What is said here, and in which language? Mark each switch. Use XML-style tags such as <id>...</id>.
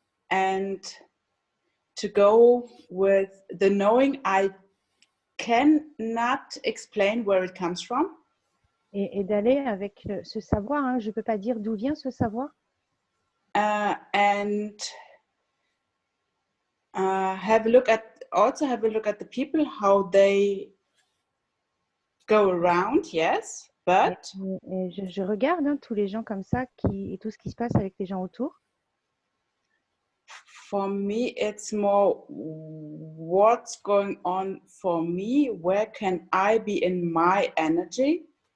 <en>And to go with the knowing, I cannot explain where it comes from.</en> <fr>Et d'aller avec ce savoir, hein, je ne peux pas dire d'où vient ce savoir.</fr> <en>And have a look at the people, how they go around, yes, but</en> <fr>et je regarde tous les gens comme ça et tout ce qui se passe avec les gens autour.</fr> <en>For me, it's more what's going on for me. Where can I be in my energy?</en>